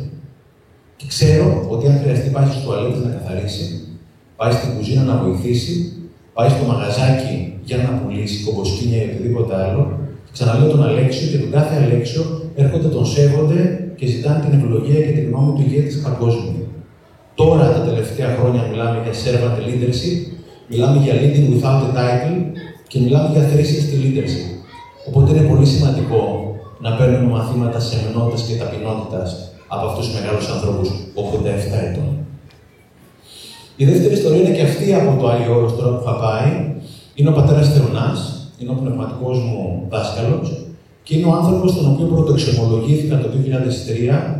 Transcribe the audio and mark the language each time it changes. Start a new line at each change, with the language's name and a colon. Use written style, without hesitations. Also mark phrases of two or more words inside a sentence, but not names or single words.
Greek: Και ξέρω ότι αν χρειαστεί πάει στο τουαλέτες να καθαρίσει, πάει στην κουζίνα να βοηθήσει, πάει στο μαγαζάκι για να πουλήσει κομποσκήνια ή οτιδήποτε άλλο. Ξαναλέω τον Αλέξιο και τον κάθε Αλέξιο έρχονται, τον σέβονται και ζητάνε την ευλογία και τη γνώμη του ηγέτης παγκόσμιου. Τώρα τα τελευταία χρόνια μιλάμε για
English: servant leadership,
Greek: μιλάμε για
English: leading without a title
Greek: και μιλάμε για
English: 360 leadership.
Greek: Οπότε είναι πολύ σημαντικό να παίρνουμε μαθήματα σεμνότητας και ταπεινότητας από αυτούς τους μεγάλους ανθρώπους 87 ετών. Η δεύτερη ιστορία είναι και αυτή από το Άγιο Όρος τώρα που είχα πάει. Είναι ο πατέρας Θεωνάς, είναι ο πνευματικός μου δάσκαλος και είναι ο άνθρωπος τον οποίο πρωτοεξομολογήθηκα το 2003.